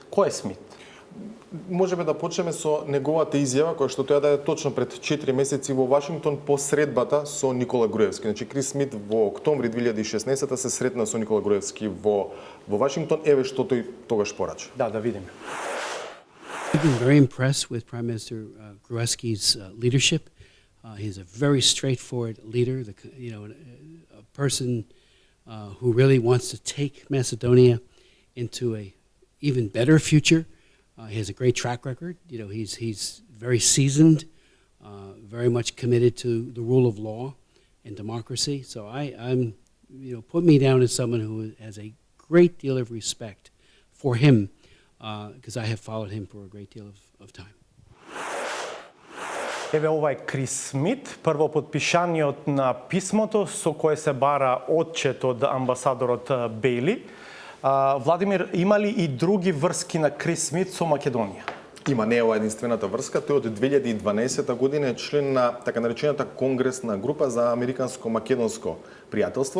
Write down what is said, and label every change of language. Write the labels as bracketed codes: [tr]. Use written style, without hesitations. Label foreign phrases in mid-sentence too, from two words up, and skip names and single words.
[mk] Кој е Смит? Можеме да почнеме со неговата изјава која што тој даде точно пред 4 месеци во Вашингтон по средбата со Никола Груевски. Значи Крис Смит во октомври 2016 се сретна со Никола Груевски во Вашингтон. Еве што тој тогаш порача. Да видиме. [en] I've been very impressed with Prime Minister Gruevski's leadership. He's a very straightforward leader, a person who really wants to take Macedonia into a even better future. He has a great track record. He's very seasoned, very much committed to the rule of law and democracy. So I'm put me down as someone who has a great deal of respect for him, because I have followed him for a great deal of time. [mk] Еве ова е Крис Смит, прво подпишаниот на писмото со кое се бара отчет од амбасадорот Бејли. Владимир, има ли и други врски на Крис Смит со Македонија? Има, не е ова единствената врска. Тој од 2012 година е член на така наречената конгресна група за американско-македонско пријателство.